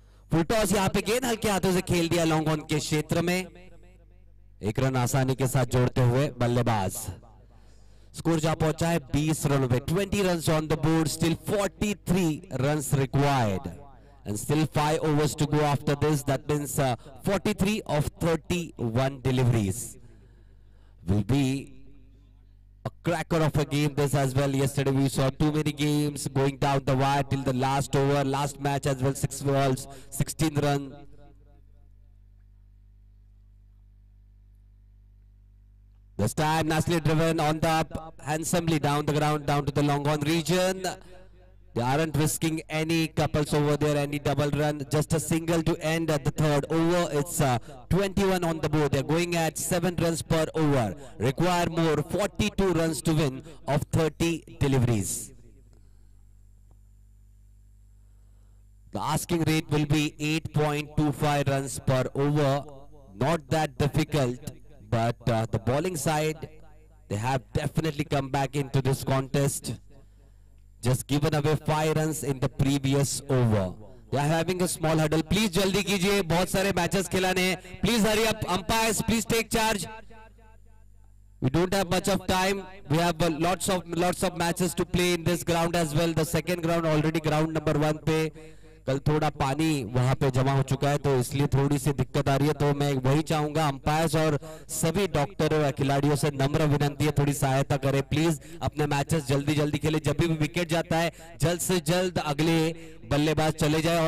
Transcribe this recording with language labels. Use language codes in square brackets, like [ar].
[hi] Full toss यहां पे गेंद हल्के हाथों से खेल दिया लॉन्ग ऑन के क्षेत्र में। 1 रन आसानी के साथ जोड़ते हुए बल्लेबाज। स्कोर जहां पहुंचा है 20 रनों पे। [en] 20 run on the board, still 43 runs required and still 5 overs to go after this. That means 43 of 31 deliveries will be a cracker of a game this as well. Yesterday we saw too many games going down the wire till the last over. Last match as well, 6 balls, 16 run. This time nicely driven on the up, handsomely down the ground, down to the long on region. They aren't risking any couples over there, any double run, just a single to end at the 3rd over. It's 21 on the board. They're going at 7 runs per over. Require more, 42 runs to win of 30 deliveries. The asking rate will be 8.25 runs per over. Not that difficult, but the bowling side, they have definitely come back into this contest. Just given away 5 runs in the previous over. They are having a small huddle. [hi] Please जल्दी कीजिए, बहुत सारे matches खिलाने हैं. [en] Please hurry up. Umpires, please take charge. We don't have much of time. We have lots of matches to play in this ground as well. The second ground already ground number 1 [hi] पे कल थोड़ा पानी वहां पे जमा हो चुका है, तो इसलिए थोड़ी सी दिक्कत आ रही है। तो मैं वही चाहूंगा अंपायर्स और सभी डॉक्टरों या खिलाड़ियों से नम्र विनंती है, थोड़ी सहायता करें प्लीज। अपने मैचेस जल्दी जल्दी खेले, जब भी विकेट जाता है जल्द से जल्द अगले बल्लेबाज चले जाए।